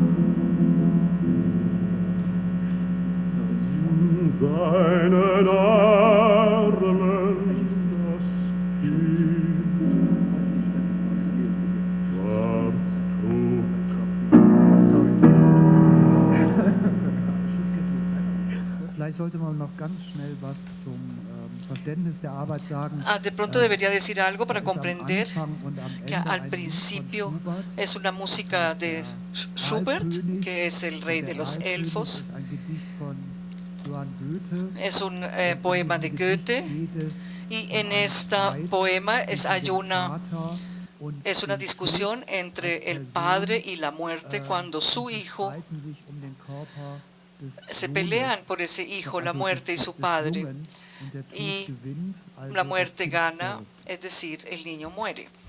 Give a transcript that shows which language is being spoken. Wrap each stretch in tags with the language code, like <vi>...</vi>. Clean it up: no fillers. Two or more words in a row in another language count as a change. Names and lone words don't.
<de>Seinen Armen das Kind war tot. Vielleicht sollte man noch ganz schnell was zum Verständnis der Arbeit sagen.</de> <es>De pronto debería decir algo para</es> <de>Es am</de> <es>comprender</es> <de>Anfang und am</de> <es>que</es> <de>Ende</de> <es>al</es> <de>ein Lied von</de> <es>principio</es> <de>Schubert.</de> <es>es una música de Schubert, que es el rey de los</es> <de>Der Alkönig</de> <es>elfos,</es> <de>ist ein Gedicht von Johann Goethe.</de> <es>es un poema de Goethe, y en este poema hay es una discusión entre el padre y la muerte cuando su hijo se pelean por ese hijo, la muerte y su padre, y la muerte gana, es decir, el niño muere.</es>